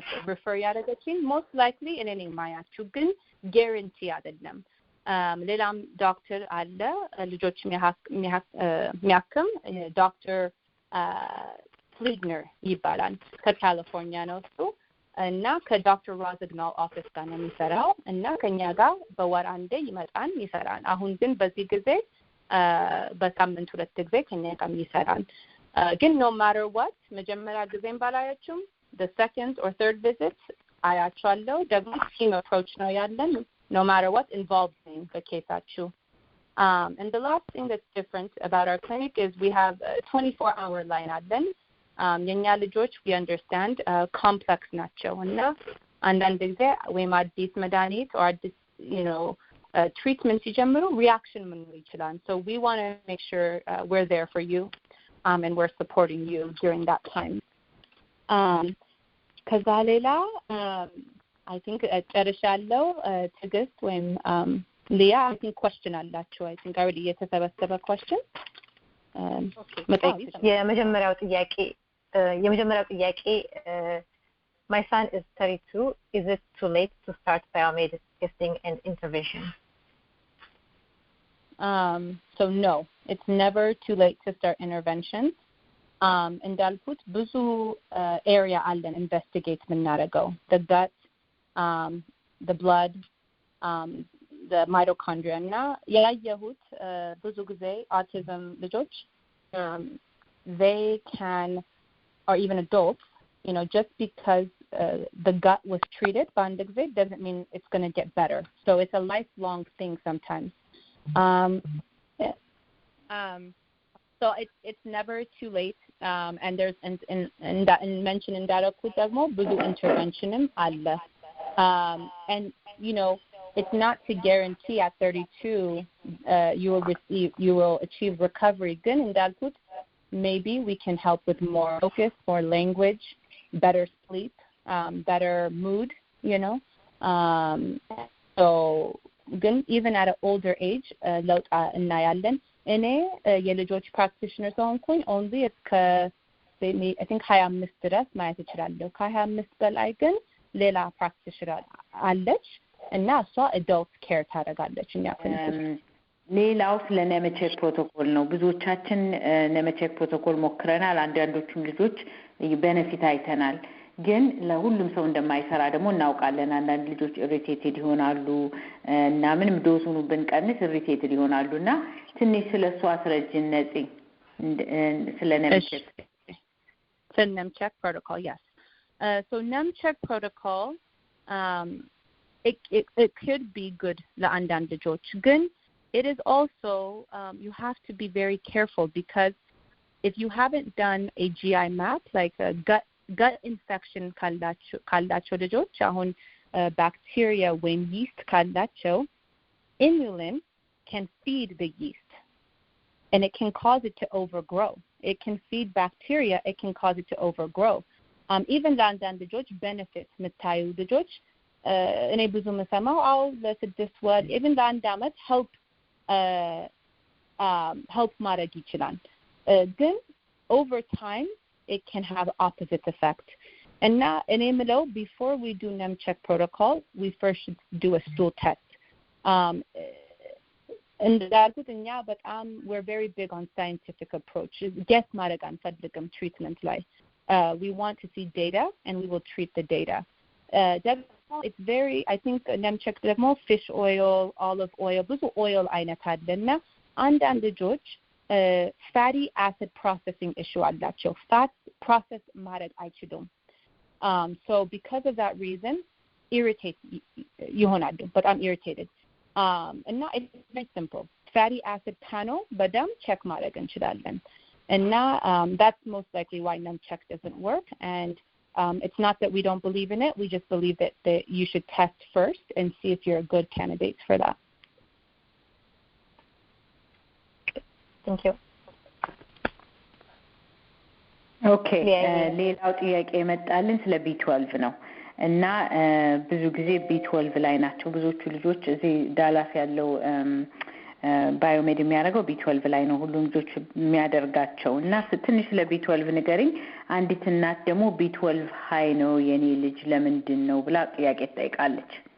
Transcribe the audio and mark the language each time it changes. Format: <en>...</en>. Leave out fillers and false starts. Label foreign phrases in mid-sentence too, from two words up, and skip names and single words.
<am>ሪፈር ያደረገችኝ</am> <en>most likely</en> <am>እኔ ነኝ ማያችሁ፣ ግን ጋራንቲ አይደለም። ሌላም ዶክተር አለ ልጆች የሚያክም ዶክተር ፍሊግነር ይባላል፣ ከካሊፎርኒያ ነው እሱ እና ከዶክተር ሮዝግናል ኦፊስ ጋር ነው የሚሰራው እና ከኛ ጋር በወር አንዴ ይሰራል። አሁን ግን በዚህ ጊዜ በሳምንት 2 ጊዜ ከኛ ጋር ይሰራል።</am> <en>ግን no matter what</en> <am>መጀመሪያ ጊዜም ባላያችሁም</am> <en>the second or third visit</en> <am>አያችኋለሁ። ደግሞ</am> <en>team approach</en> <am>ነው ያለን</am> <en>no matter what involved in በኬሳችሁ። And the last thing that's different about our clinic is we have a 24-hour line አለን።</en> <am>የኛ ልጆች</am> <en>we understand complex</en> <am>ናቸው እና አንዳንድ ጊዜ ወይም አዲስ መድኃኒት</am> <en>or አዲስ treatment ሲጀምሩ reaction</en> <am>መኖር ይችላል.</am> <en>So we want to make sure we're there for you and we're supporting you during that time.</en> <am>ከዛ ሌላ</am> <en>I think</en> <am>ጨርሻለሁ። ትዕግስት ወይም ሊያ</am> <en>I think</en> <am>question አላችሁ.</am> <en>I think already የተሰበሰበ question</en> <am>የመጀመሪያው ጥያቄ</am> <en>my son is 32. Is it too late to start biomedical testing and intervention? So no, it's never too late to start interventions.</en> <am>እንዳልኩት ብዙ</am> <en>area አለን investigate የምናደርገው the gut, the blood, the mitochondria እና</en> <am>ያየሁት ብዙ ጊዜ</am> <en>autism ልጆች they can, or even adults, just because the gut was treated</en> <am>በአንድ ጊዜ</am> <en>doesn't mean it's going to get better. So it's a lifelong thing sometimes. So it's never too late, and there's and mention in that</en> <am>ደግሞ ብዙ interventionም አለ.</am> <en>And it's not to guarantee at 32 you will achieve recovery.</en> <am>ግን እንዳልኩት</am> <en>maybe we can help with more focus, more language, better sleep, better mood,</en> <am>so ግን</am> <en>even at an older age</en> <am>ለውጥ እናያለን። እኔ የልጆች ፕራክቲሽነር ስለሆንኩኝ only እስከ</am> <en>I think</en> <am>25 ድረስ ማየት እችላለሁ። ከ25 በላይ ግን ሌላ ፕራክቲሽነር አለች እና እሷ</am> <en>adult care</en> <am>ታደርጋለች። እኛ ሌላው ስለ ነመቼክ ፕሮቶኮል ነው። ብዙዎቻችን ነመቼክ ፕሮቶኮል ሞክረናል። አንዳንዶቹም ልጆች ቤኔፊት አይተናል። ግን ለሁሉም ሰው እንደማይሰራ ደግሞ እናውቃለን። አንዳንድ ልጆች ኢሪቴትድ ይሆናሉ እና ምንም ዶዙን ብንቀንስ ኢሪቴትድ ይሆናሉና ትንሽ ስለሱ አስረጅን ነፂ ስለ ነመቼክ</am> <en>protocol. Yes. So NEMCHEK protocol it could be good</en> <am>ለአንዳንድ ልጆች ግን</am> <en>it is also you have to be very careful because if you haven't done a GI map like a gut infection</en> <am>ካላቸው ልጆች አሁን</am> <en>bacteria ወይም yeast ካላቸው inulin can feed the yeast and it can cause it to overgrow. It can feed bacteria, it can cause it to overgrow.</en> <am>Even ለአንዳንድ ልጆች benefits የምታዩ ልጆች እኔ ብዙ የምሰማው ለ6 ወር even ለአንድ ዓመት help ማድረግ ይችላል። ግን</am> <en>over time it can have opposite effect. And</en> <am>እኔ የምለው</am> <en>before we do NEMCHEK protocol we first should do a stool test.</en> <am>እንዳልኩት እኛ በጣም</am> <en>we're very big on scientific approach.</en> <am>Guess ማድረግ አንፈልግም treatment ላይ.</am> <en>We want to see data and we will treat the data. It's very, I think NEMCHEK ደግሞ fish oil, olive oil,</en> <am>ብዙ oil አይነት አለና አንዳንድ ልጆች</am> <en>fatty acid processing issue አላቸው fat process</en> <am>ማድረግ አይችሉም</am> <en>so because of that reason irritate</en> <am>ይሆናሉ በጣም</am> <en>irritated እና it's very simple fatty acid panel በደም check</en> <am>ማድረግ እንችላለን</am> <en>and that's most likely why NumCheck doesn't work and it's not that we don't believe in it we just believe that you should test first and see if you're a good candidate for that. Thank you. Okay.</en> <am>ሌላው ጥያቄ የመጣልን ስለ B12 ነው እና ብዙ ጊዜ B12 ላይ ናቸው ብዙዎቹ ልጆች እዚህ ዳላስ ያለው ባዮሜድ የሚያደርገው B12 ላይ ነው ሁሉም ልጆች የሚያደርጋቸው እና ትንሽ ስለ B12 ንገሪኝ አንዲት እናት ደግሞ B12 ሃይ ነው የኔ ልጅ ለምንድን ነው ብላ ጥያቄ ትጠይቃለች</am>